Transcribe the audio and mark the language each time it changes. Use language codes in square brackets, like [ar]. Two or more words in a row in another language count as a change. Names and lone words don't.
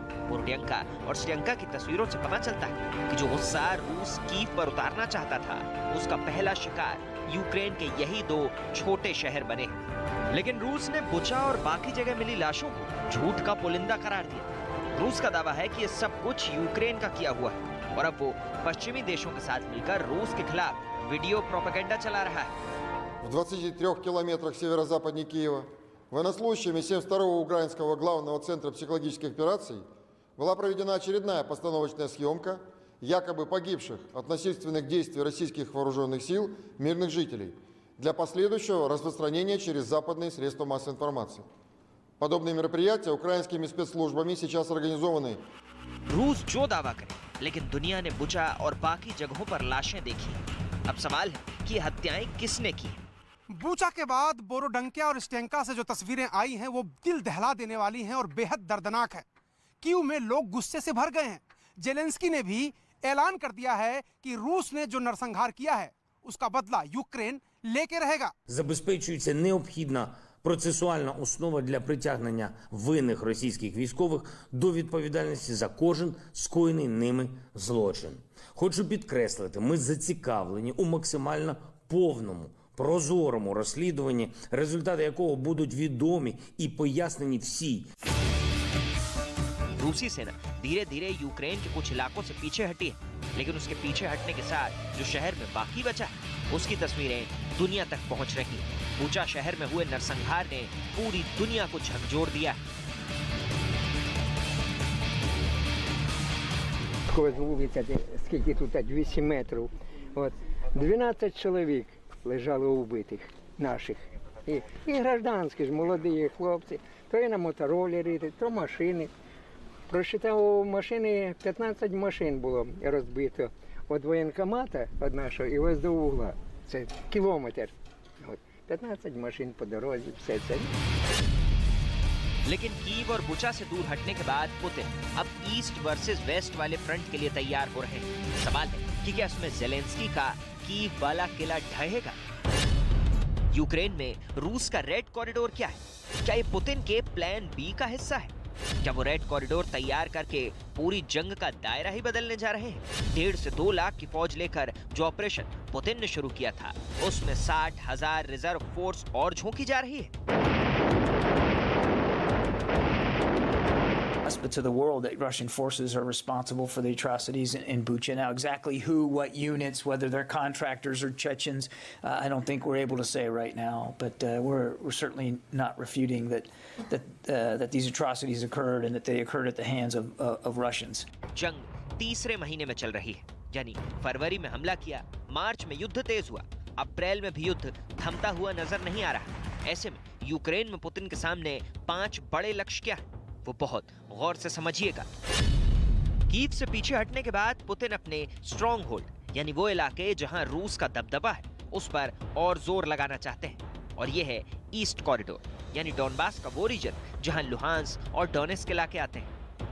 [hi] बोरोडियांका और स्ट्यंका की तस्वीरों से पता चलता है कि जो गुस्सा रूस कीव पर उतारना चाहता था, उसका पहला शिकार यूक्रेन के यही दो छोटे शहर बने। लेकिन रूस ने बुचा और बाकी जगह मिली लाशों को झूठ का पुलिंदा करार दिया। रूस का दावा है कि ये सब कुछ यूक्रेन का किया हुआ है और अब वो पश्चिमी देशों के साथ मिलकर रूस के खिलाफ [en] video propaganda [hi] चला रहा है। [ru] В 23 километрах северо-западнее Киева военнослужащими 72-го Украинского главного центра психологических операций была проведена очередная постановочная съемка якобы погибших от насильственных действий российских вооруженных сил мирных жителей для последующего распространения через западные средства массовой информации. Подобные мероприятия украинскими спецслужбами сейчас организованы. [hi] रूस जो दावा करे, लेकिन दुनिया ने बुचा और बाकी जगहों पर लाशें देखी। अब सवाल है कि ये हत्याएं किसने की? बूचा के बाद बोरोडंका और स्टेंका से जो तस्वीरें आई हैं वो दिल दहला देने वाली हैं और बेहद दर्दनाक है। कीव में लोग गुस्से से भर गए हैं। जेलेंस्की ने भी ऐलान कर दिया है कि रूस ने जो नरसंहार किया है उसका बदला यूक्रेन लेके रहेगा। [uk] Забезпечується необхідна процесуальна основа для притягнення винних російських військових до відповідальності за кожен скоєний ними злочин. Хочу підкреслити, ми зацікавлені у максимально повному, прозорому розслідуванні, результати якого будуть відомі і пояснені всій. [hi] रूसी सेना धीरे धीरे यूक्रेन के कुछ इलाकों से पीछे हटी है, लेकिन उसके पीछे हटने के साथ जो शहर में बाकी बचा है उसकी तस्वीरें दुनिया तक पहुंच रही हैं। बूचा शहर में हुए नरसंहार ने पूरी दुनिया को झकझोर दिया है। [uk] Вулиця, скільки тут 200 метрів. От 12 чоловік лежало убитих наших. І гражданські ж молоді хлопці, то і на мотороллері, то машини. Просчитав, у машини 15 машин було розбито від воєнкомата, від нашого, і ось до угла. Це кілометр. От 15 машин по дорозі, все це. [hi] लेकिन कीव और बुचा से दूर हटने के बाद पुतिन अब [en] East versus West [hi] वाले फ्रंट के लिए तैयार हो रहे हैं। सवाल है कि क्या इसमें जेलेंस्की का कीव वाला किला ढहेगा? यूक्रेन में रूस का [en] red corridor [hi] क्या है? क्या ये पुतिन के [en] Plan B [hi] का हिस्सा है? क्या वो [en] red corridor [hi] तैयार करके पूरी जंग का दायरा ही बदलने जा रहे हैं? 1.5 से 2 लाख की फौज लेकर जो ऑपरेशन पुतिन ने शुरू किया था उसमें 60,000 [en] reserve force [hi] और झोंकी जा रही है। [en] But to the world that Russian forces are responsible for the atrocities in Bucha. Now, exactly who, what units, whether they're contractors or Chechens, I don't think we're able to say right now. But we're certainly not refuting that these atrocities occurred and that they occurred at the hands of Russians. [hi] जंग तीसरे महीने में चल रही है, यानी फरवरी में हमला किया, मार्च में युद्ध तेज हुआ, अप्रैल में भी युद्ध थमता हुआ नजर नहीं आ रहा। ऐसे में यूक्रेन में पुतिन के सामने 5 बड़े लक्ष्य क्या है, वो बहुत गौर से समझिएगा। कीव से पीछे हटने के बाद पुतिन अपने [en] strong hold [hi] यानी वो इलाके जहां रूस का दबदबा है उस पर और जोर लगाना चाहते हैं, और ये है [en] East corridor [hi] यानी डॉनबास का वो रीजन जहां लुहांस्क और डोनेट्स्क इलाके आते हैं।